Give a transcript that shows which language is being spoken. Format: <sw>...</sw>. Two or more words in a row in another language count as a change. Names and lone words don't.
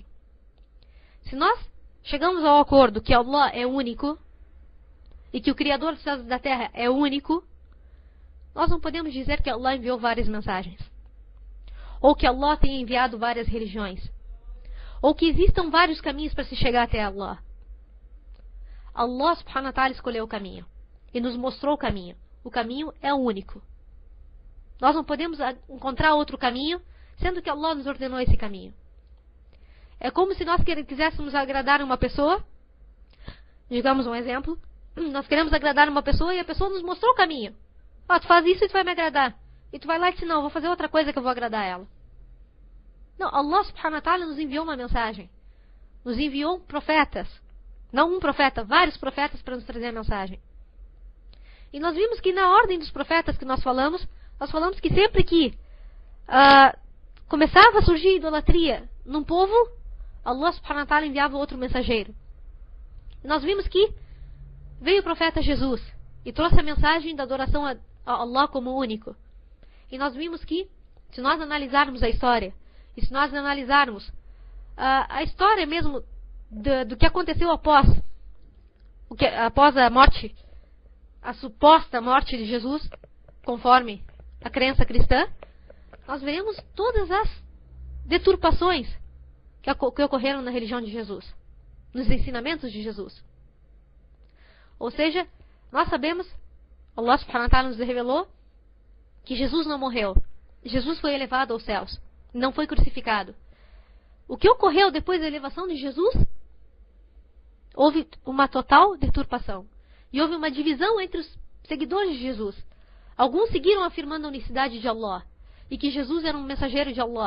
<pt>Se nós chegamos ao acordo que Allah é único e que o Criador dos céus e da terra é único, nós não podemos dizer que Allah enviou várias mensagens, ou que Allah tenha enviado várias religiões, ou que existam vários caminhos para se chegar até Allah.</pt> <ar>الله سبحانه وتعالى</ar> <pt>escolheu o caminho e nos mostrou o caminho. O caminho é único. Nós não podemos encontrar outro caminho, sendo que Allah nos ordenou esse caminho. É como se nós quiséssemos agradar uma pessoa. Digamos um exemplo. Nós queremos agradar uma pessoa e a pessoa nos mostrou o caminho. Tu faz isso e tu vai me agradar. E tu vai lá e diz: não, vou fazer outra coisa que eu vou agradar ela. Não,</pt> <ar>الله سبحانه وتعالى</ar> <pt>nos enviou uma mensagem. Nos enviou profetas. Não um profeta, vários profetas para nos trazer a mensagem. E nós vimos que na ordem dos profetas que nós falamos que sempre que começava a surgir idolatria num povo,</pt> <ar>الله سبحانه وتعالى</ar> <pt>enviava outro mensageiro. E nós vimos que veio o profeta Jesus e trouxe a mensagem da adoração a Allah como único. E nós vimos que, se nós analisarmos a história, e se nós analisarmos a história mesmo do que aconteceu após a morte, a suposta morte de Jesus, conforme a crença cristã, nós veremos todas as deturpações que ocorreram na religião de Jesus, nos ensinamentos de Jesus. Ou seja, nós sabemos,</pt> <ar>الله سبحانه وتعالى</ar> <pt>nos revelou que Jesus não morreu. Jesus foi elevado aos céus, não foi crucificado. O que ocorreu depois da elevação de Jesus? Houve uma total deturpação. E houve uma divisão entre os seguidores de Jesus. Alguns seguiram afirmando a unicidade de Allah e que Jesus era um mensageiro de Allah.</pt>